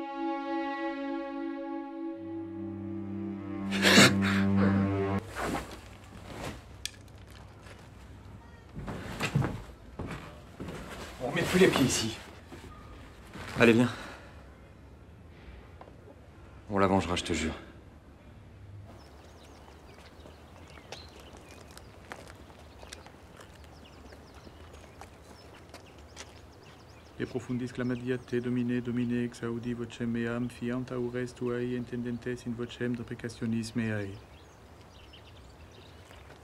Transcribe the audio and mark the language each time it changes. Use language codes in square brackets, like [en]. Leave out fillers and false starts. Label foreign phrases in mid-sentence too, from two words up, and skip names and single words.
[fr] On remet plus les pieds ici. Allez, viens. On la vengera, je te jure. [la] E profundis clamadia te domine, domine ex audi vocem meam, fiant aures tuae intendentes in vocem deprecationis meae.